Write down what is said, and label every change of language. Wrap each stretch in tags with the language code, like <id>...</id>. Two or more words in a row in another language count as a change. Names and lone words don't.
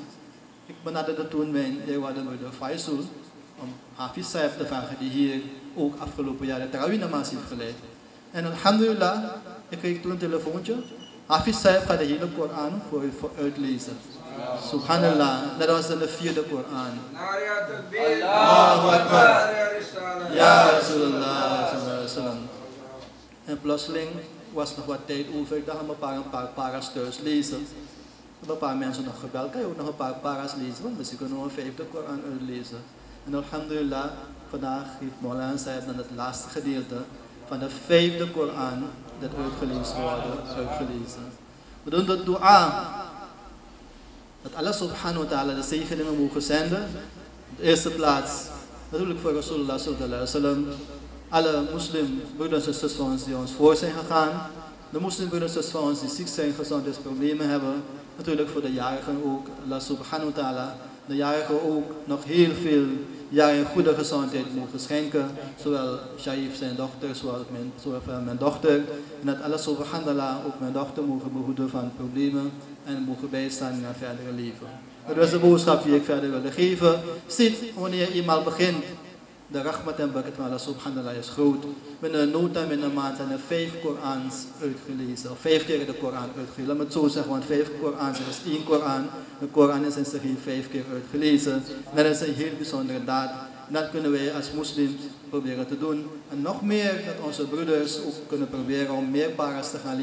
<nl>Ik benaderde toen mijn eerwaarde broeder Faisal om Hafiz Saif te vragen, die hier ook afgelopen jaar de Tarawih namaz heeft geleid. En alhamdulillah, ik kreeg toen een telefoontje. Hafiz Saif gaat de hele Koran voor u uitlezen. Subhanallah, dat was dan de 4e Koran.</nl> <ar>الله أكبر. Ja, رسول الله صلى الله عليه وسلم.</ar> <nl>En plotseling was nog wat tijd over. Ik dacht een paar paras thuis lezen. Een paar mensen nog gebeld. Kan je ook nog een paar paras lezen? Want misschien kunnen we een vijfde Koran uitlezen. En alhamdulillah, vandaag heeft Maulana Sayyid dan het laatste gedeelte van de vijfde Koran dat uitgelezen. We doen de dua dat Allah</nl> <ar>سبحانه وتعالى</ar> <nl>de zegeningen mogen zenden. De eerste plaats natuurlijk voor Rasulullah</nl> <ar>صلى الله عليه وسلم.</ar> <nl>Alle moslimbroeders en zusters van ons die ons voor zijn gegaan. De moslimbroeders en zusters van ons die ziek zijn, gezondheidsproblemen hebben. Natuurlijk voor de jarigen ook. Allah</nl> <ar>سبحانه وتعالى</ar> <nl>de jarigen ook nog heel veel jaren goede gezondheid mogen schenken. Zowel Shaif zijn dochter, zowel mijn dochter. En dat Allah</nl> <ar>سبحانه وتعالى</ar> <nl>ook mijn dochter mogen behoeden van problemen en mogen bijstaan in haar verdere leven. Dat was de boodschap die ik verder wilde geven. Ziet, wanneer je eenmaal begint, de rahmat en barakat van Allah</nl> <ar>سبحانه وتعالى</ar> <nl>is groot. Binnen een nota, binnen een maand zijn er 5 Korans uitgelezen. Of 5 keer de Koran uitgelezen. Laat me het zo zeggen, want 5 Korans is 1 Koran. De Koran is in zich 5 keer uitgelezen. En dat is een heel bijzondere daad. En dat kunnen wij als moslims proberen te doen. En nog meer dat onze broeders ook kunnen proberen om meer paras te gaan lezen.</nl>